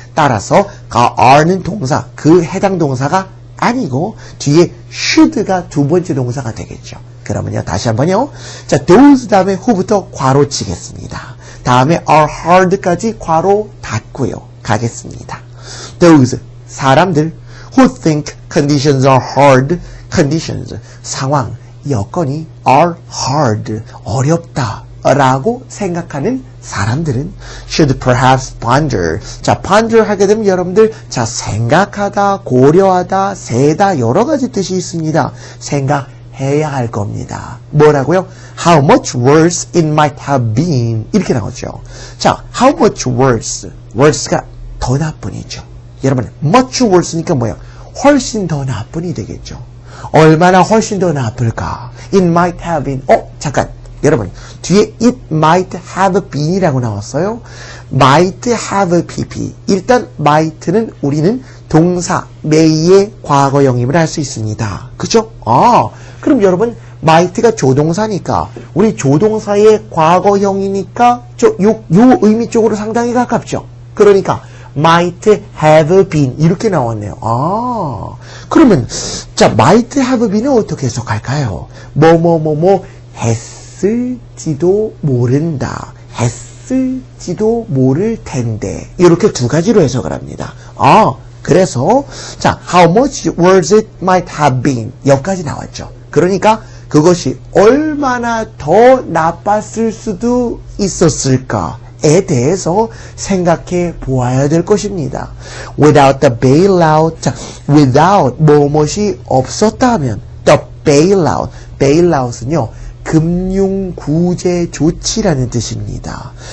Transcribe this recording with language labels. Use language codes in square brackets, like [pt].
[ko] 따라서 are는 동사, 그 해당 동사가 아니고 뒤에 should가 두 번째 동사가 되겠죠. 그러면요, 다시 한번요. 자, those 다음에 who부터 괄호 치겠습니다. 다음에 are hard 까지 괄호 닫고요. 가겠습니다. [en] those, 사람들 who think conditions are hard, conditions, 상황, 여건이 are hard, 어렵다, [ko] 라고 생각하는 사람들은 should perhaps ponder. 자, ponder 하게 되면 여러분들, 자, 생각하다, 고려하다, 세다, 여러 가지 뜻이 있습니다. 생각해야 할 겁니다. 뭐라고요? [en] How much worse it might have been. [ko] 이렇게 나오죠. 자, how much worse. worse가 더 나쁜이죠. 여러분, much worse 니까 뭐예요? 훨씬 더 나쁜이 되겠죠. 얼마나 훨씬 더 나쁠까? It might have been. 잠깐. 여러분, 뒤에 it might have been 이라고 나왔어요. [en] might have pp. [ko] 일단 might는 우리는 동사 may의 과거 영입을 할 수 있습니다. 그죠? 그럼 여러분, might가 조동사니까 우리 조동사의 과거형이니까 요 의미 쪽으로 상당히 가깝죠. 그러니까 might have been 이렇게 나왔네요. 그러면 자, might have been 은 어떻게 해석할까요? 했을지도 모른다. 했을지도 모를 텐데. 이렇게 두 가지로 해석을 합니다. [en] 그래서 자, how much worse it might have been 여기까지 나왔죠. [ko] 그러니까 그것이 얼마나 더 나빴을 수도 있었을까에 대해서 생각해 보아야 될 것입니다. Without the bailout, 자, without 무엇이 없었다면 the bailout, bailout은요 금융구제 조치라는 뜻입니다.